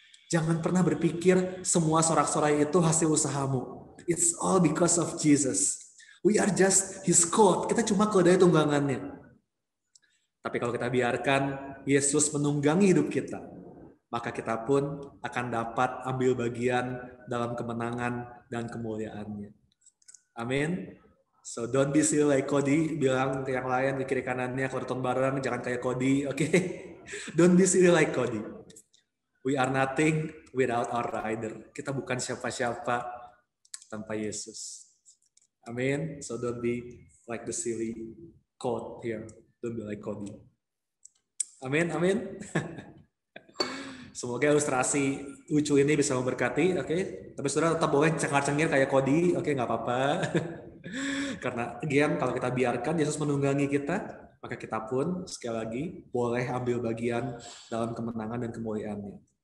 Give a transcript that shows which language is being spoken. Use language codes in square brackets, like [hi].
[id] Jangan pernah berpikir semua sorak-sorai itu hasil usahamu. [en] It's all because of Jesus. We are just His coat. [id] Kita cuma keledai tunggangannya. Tapi kalau kita biarkan Yesus menunggangi hidup kita, maka kita pun akan dapat ambil bagian dalam kemenangan dan kemuliaannya. Amin. [en] So don't be silly like Cody. [id] Bilang ke yang lain di kiri kanannya, kalau nonton bareng jangan kayak Cody. Oke? [en] Don't be silly like Cody. We are nothing without our rider. [id] Kita bukan siapa-siapa tanpa Yesus. Amin. [en] So don't be like the silly quote here. Don't be like Cody. Amin. [id] Semoga ilustrasi lucu ini bisa memberkati. Oke. Tapi saudara tetap boleh cengar-cengir kayak Cody. Oke, nggak apa-apa. Karena again, kalau kita biarkan Yesus menunggangi kita, maka kita pun sekali lagi boleh ambil bagian dalam kemenangan dan kemuliaannya.